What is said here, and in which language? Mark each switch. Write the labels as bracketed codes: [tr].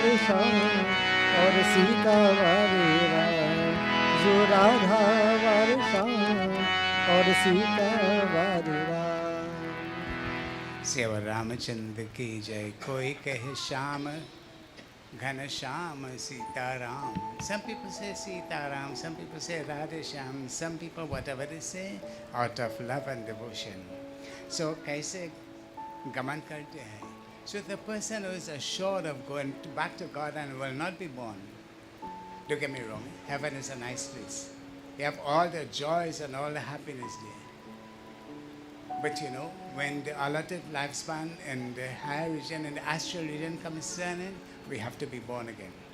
[hi] वाले श्याम और सीता वाले राम, जो राधा वाले श्याम और सीता वाले राम। सेवा रामचंद्र की जय। कोई कहे श्याम घन Shyam Sitaram. [en] Some people say Sitaram, some people say Radhe Shyam, some people whatever they say out of love and devotion. [hi] So कैसे गमन करते हैं. [en] So the person who is assured of going back to God and will not be born. Don't get me wrong, heaven is a nice place. You have all the joys and all the happiness there. But you know, when the allotted lifespan in the higher region and the astral region comes in, we have to be born again.